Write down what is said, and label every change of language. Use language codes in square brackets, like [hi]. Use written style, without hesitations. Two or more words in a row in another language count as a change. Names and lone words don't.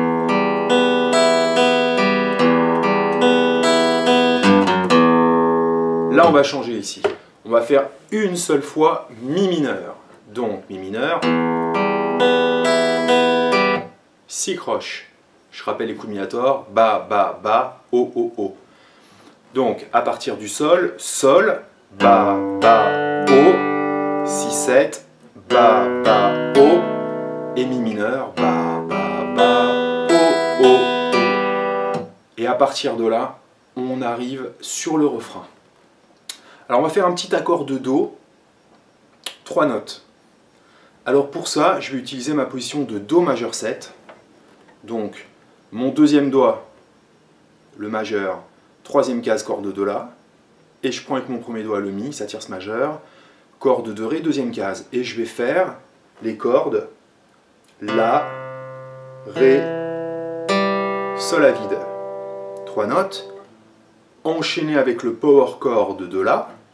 [fr] Là, on va changer ici. On va faire une seule fois Mi mineur. Donc, Mi mineur, Si croche. Je rappelle les coups de minator, Ba, Ba, Ba, O, O, O. Donc, à partir du Sol, Sol, Ba, Ba, O, Si, 7, Ba, Ba, O, et Mi mineur, Ba, Ba, Ba, O, O, O. Et à partir de là, on arrive sur le refrain. Alors, on va faire un petit accord de Do, 3 notes. Alors pour ça, je vais utiliser ma position de Do majeur 7. Donc, mon deuxième doigt, le majeur, troisième case, corde de La, et je prends avec mon premier doigt le Mi, sa tierce majeure, corde de Ré, deuxième case, et je vais faire les cordes La, Ré, Sol à vide, 3 notes, enchaînées avec le [en] power chord [fr] de La,